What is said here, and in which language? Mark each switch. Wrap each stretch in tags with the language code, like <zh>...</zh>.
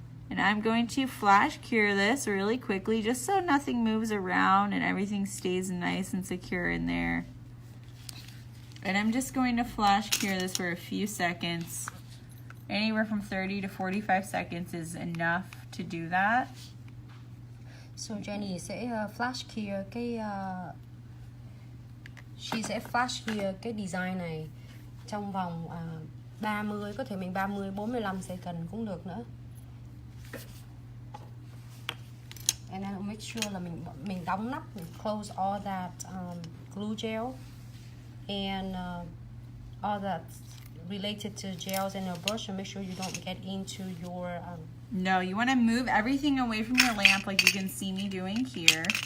<en>And I'm going to flash cure this really quickly just so nothing moves around and everything stays nice and secure in there. And I'm just going to flash cure this for a few seconds. Anywhere from 30 to 45 seconds is enough to do that.</en> <vi>So Jenny sẽ</vi> <en>flash cure she</en> <vi>sẽ flash cure cái design này trong vòng 30, có thể mình 30 45 second cũng được nữa.</vi> <en>And then make sure</en> <vi>là mình đóng nắp, mình</vi> <en>close all that glue gel and all that related to gels in your brush, and make sure you don't get into your No, you want to move everything away from your lamp like you can see me doing here.</en>